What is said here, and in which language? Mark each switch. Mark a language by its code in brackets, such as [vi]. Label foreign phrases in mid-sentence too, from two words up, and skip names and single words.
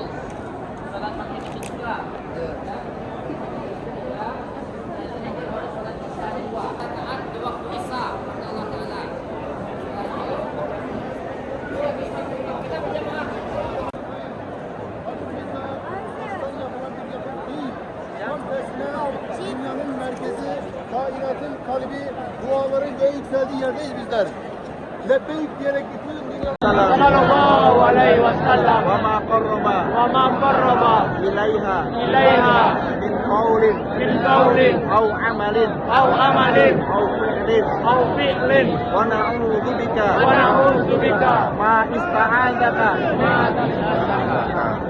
[id] Salat maghrib itu juga. Salat isya dua. Rakaat di waktu isya. Allah Taala. Kita berjamaah. [tr] Dünyanın merkezi, kainatın kalbi, duaların en yükseldiği yerdeyiz bizler. Lebbeyk diyerek bütün dünya... [ar] صلى الله عليه وسلم وما قرب إليها من قول أو عمل أو فعل ونعوذ بك ما استعاذك